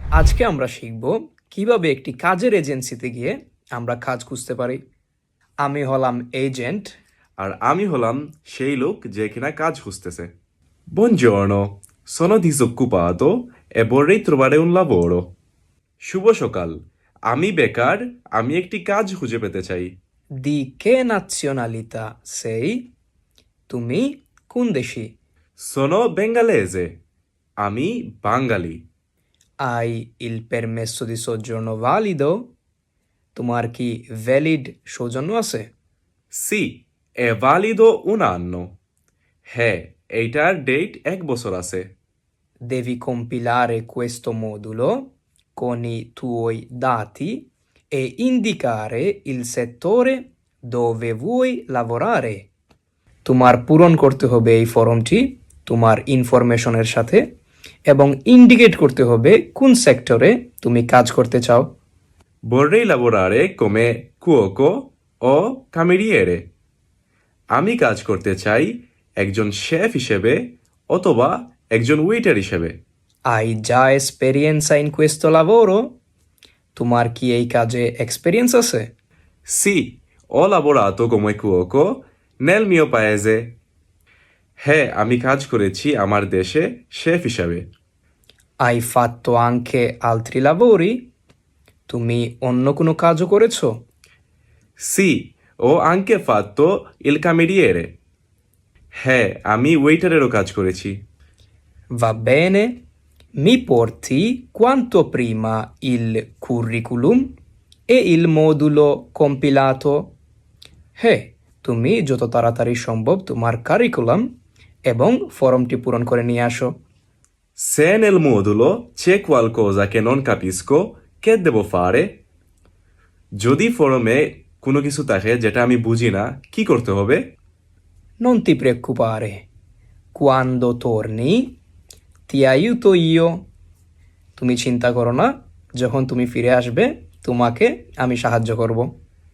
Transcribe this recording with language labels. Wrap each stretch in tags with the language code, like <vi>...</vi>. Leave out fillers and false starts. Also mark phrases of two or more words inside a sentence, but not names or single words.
<bn>আজকে আমরা শিখব কিভাবে একটি কাজের এজেন্সিতে গিয়ে আমরা কাজ খুঁজতে পারি। আমি হলাম এজেন্ট। আর আমি হলাম সেই লোক যে কিনা কাজ খুঁজতেছে।</bn> <it>Buongiorno, sono disoccupato e vorrei trovare un lavoro.</it> <bn>শুভ সকাল, আমি বেকার, আমি একটি কাজ খুঁজে পেতে চাই।</bn> <it>Di che nazionalità sei?</it> <bn>তুমি কোন দেশি?</bn> <it>Sono bengalese,</it> <bn>আমি বাঙালি।</bn> <it>Hai il permesso di soggiorno valido?</it> <bn>তোমার কি ভ্যালিড সৌজন্য আছে?</bn> <it>Sì, è valido un anno.</it> <bn>হ্যাঁ, এইটার ডেট 1 বছর আছে।</bn> <it>Devi compilare questo modulo con i tuoi dati e indicare il settore dove vuoi lavorare.</it> <bn>তোমার পূরণ করতে হবে এই ফর্মটি তোমার ইনফরমেশনের সাথে এবং ইন্ডিকেট করতে হবে কোন সেক্টরে তুমি কাজ করতে চাও।</bn> <it>Vorrei lavorare come cuoco o cameriere.</it> <bn>আমি কাজ করতে চাই একজন শেফ হিসেবে অথবা একজন ওয়েটার হিসেবে।</bn> <it>Hai già esperienza in questo lavoro?</it> <bn>তোমার কি এই কাজে এক্সপেরিয়েন্স আছে?</bn> <it>Sì, ho lavorato come cuoco nel mio paese.</it> <bn>হ্যাঁ, আমি কাজ করেছি আমার দেশে শেফ হিসাবে।</bn> <it>Hai fatto anche altri lavori?</it> <bn>তুমি অন্য কোনো কাজও করেছো?</bn> <it>Sì, ho anche fatto il cameriere.</it> <bn>হ্যাঁ, আমি ওয়েটারেরও কাজ করেছি।</bn> <it>Va bene? Mi porti quanto prima il curriculum e il modulo compilato?</it> <bn>হ্যাঁ, তুমি যত তাড়াতাড়ি সম্ভব তোমার কারিকুলাম এবং ফর্মটি পূরণ করে নিয়ে আসো।</bn> <it>Se nel modulo c'è qualcosa che non capisco, che devo fare?</it> <bn>যদি ফরমে কোনো কিছু থাকে যেটা আমি বুঝি না, কি করতে হবে?</bn> <it>Non ti preoccupare. Quando torni, ti aiuto io.</it> <bn>তুমি চিন্তা করো না, যখন তুমি ফিরে আসবে তোমাকে আমি সাহায্য করব।</bn>